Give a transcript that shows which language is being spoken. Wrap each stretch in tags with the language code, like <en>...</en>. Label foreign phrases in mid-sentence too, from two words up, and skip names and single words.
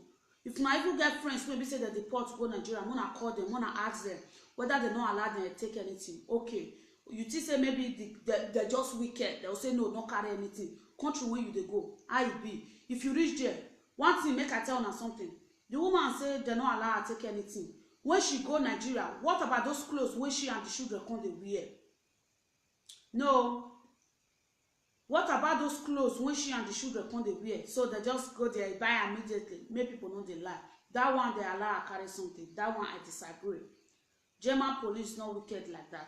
<pcm>If una even get friends wey be say they deport go Nigeria, wanna call them, wanna ask them whether they not allow them to take anything. Okay, you think say maybe they're just wicked. They will say no, don't carry anything. Country where you dey go, how it be. If you reach there, one thing make I tell una something. The woman say they not allow her to take anything. When she go Nigeria, what about those clothes when she and the children come they wear? No. What about those clothes when she and the children come they wear? So they just go there, buy immediately. Make people know they lie. that one they allow carry something. That one I disagree. German police not wicked like that.</pcm>